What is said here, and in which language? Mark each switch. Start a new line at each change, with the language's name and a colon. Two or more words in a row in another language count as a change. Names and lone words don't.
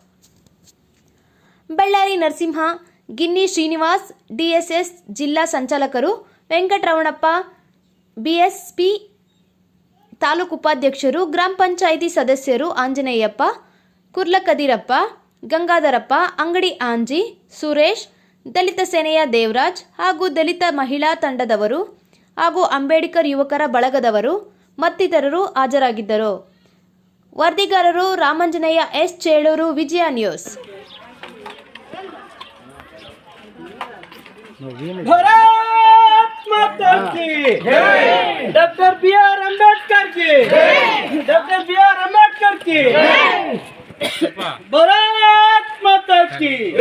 Kannada: ಬಳ್ಳಾರಿ ನರಸಿಂಹ, ಗಿನ್ನಿ ಶ್ರೀನಿವಾಸ್, ಡಿಎಸ್ಎಸ್ ಜಿಲ್ಲಾ ಸಂಚಾಲಕರು ವೆಂಕಟರಮಣಪ್ಪ, ಬಿಎಸ್ಪಿ ತಾಲೂಕು ಉಪಾಧ್ಯಕ್ಷರು, ಗ್ರಾಮ ಪಂಚಾಯಿತಿ ಸದಸ್ಯರು ಆಂಜನೇಯಪ್ಪ, ಕುರ್ಲಕದಿರಪ್ಪ, ಗಂಗಾಧರಪ್ಪ, ಅಂಗಡಿ ಆಂಜಿ, ಸುರೇಶ್, ದಲಿತ ಸೇನೆಯ ದೇವರಾಜ್ ಹಾಗೂ ದಲಿತ ಮಹಿಳಾ ತಂಡದವರು ಹಾಗೂ ಅಂಬೇಡ್ಕರ್ ಯುವಕರ ಬಳಗದವರು ಮತ್ತಿತರರು ಹಾಜರಾಗಿದ್ದರು. ವರದಿಗಾರರು ರಾಮಂಜನೇಯ ಎಸ್, ಚೇಳೂರು, ವಿಜಯ ನ್ಯೂಸ್.
Hindi: डॉक्टर बी.आर. अम्बेडकर की डॉक्टर बी.आर. अम्बेडकर की भारत माता की